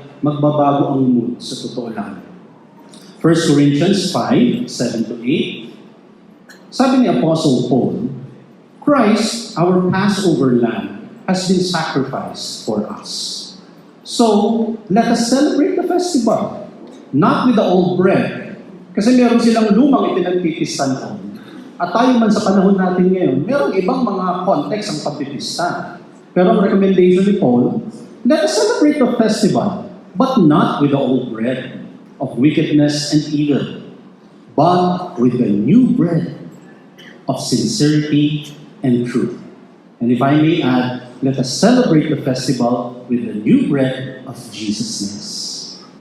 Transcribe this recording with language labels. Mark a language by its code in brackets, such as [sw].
[tl] Magbabago ang mood, sa totoo lang. 1 Corinthians 5:7-8. [en] Sabi ni Apostle Paul, Christ, our Passover lamb, has been sacrificed for us. So, let us celebrate the festival, not with the old bread, [tl] Kasi meron silang lumang ipinagpipista noon. At tayo man sa panahon natin ngayon, meron ibang mga context ang pagpipista. Pero ang recommendation ni Paul, [en] let us celebrate the festival, but not with the old bread of wickedness and evil, but with the new bread of sincerity and truth. And if I may add, let us celebrate the festival with the new bread of Jesusness.